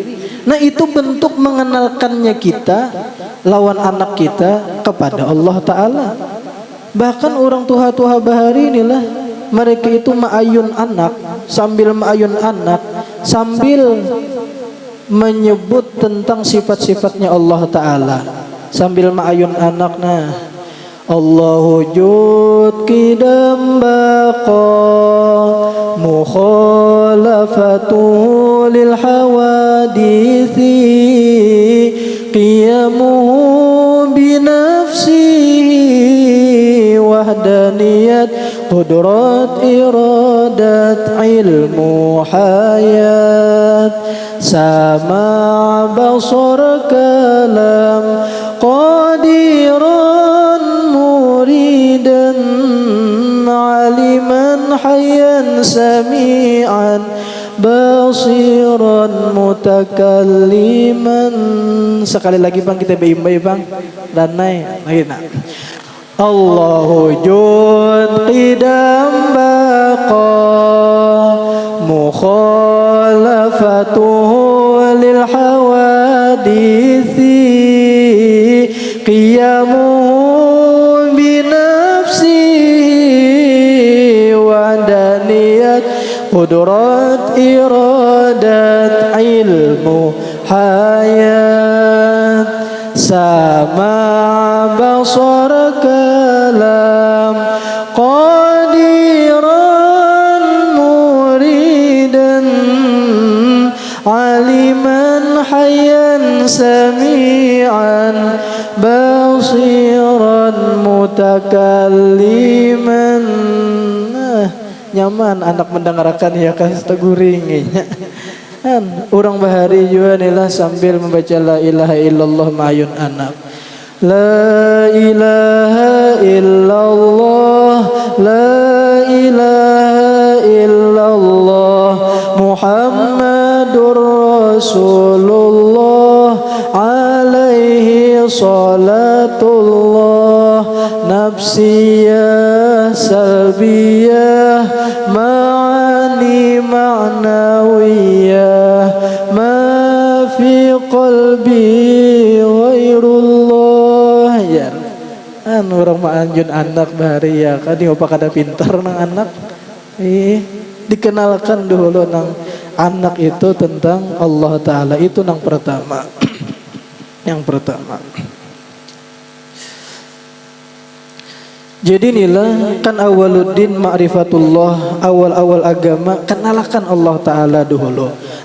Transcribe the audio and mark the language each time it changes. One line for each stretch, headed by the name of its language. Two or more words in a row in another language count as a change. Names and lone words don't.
Banjar: Nah itu bentuk mengenalkannya kita lawan anak kita kepada Allah Ta'ala. Bahkan orang tua-tua bahari inilah mereka itu ma'ayun anak, sambil ma'ayun anak sambil menyebut tentang sifat-sifatnya Allah Ta'ala. Sambil ma'ayun anak, nah
Arabic: الله جود قدم بقاء مخالفة للحوادث قيامه بنفسه وحدانية قدرة إرادة علم حياة سمع بصر كلام قادرا مريدا عالما حيا سميعا بصيرا متكلما.
Banjar: Sekali lagi bang, kita beimbai bang dan naik lagi nak.
Arabic: الله جود قدم بقاء مخالفته للحوادث قيامه بنفسه و دانية قدرة إرادة علم حياة سمع بصر كلام قادرا مريدا عالما حيا سميعا بصيرا متكلما.
Banjar: Nyaman anak mendengarkan ya kan teguringinya. Kan orang bahari juga inilah sambil membaca
Arabic: لا إله إلا الله
Banjar: ma'ayun anak.
Arabic: لا إله إلا الله، لا إله إلا الله محمد رسول الله عليه صلاة الله نفسية سلبية معاني معنوية ما في قلبي غير الله.
Banjar: Ya orang ma'anjun anak bahari ya kan apa kada pintar nang anak dikenalkan dulu nang anak itu tentang Allah Ta'ala. Itu nang pertama. Yang pertama. Jadi inilah kan
Arabic: أول الدين معرفة الله,
Banjar: awal-awal agama kenalkan Allah Ta'ala dulu.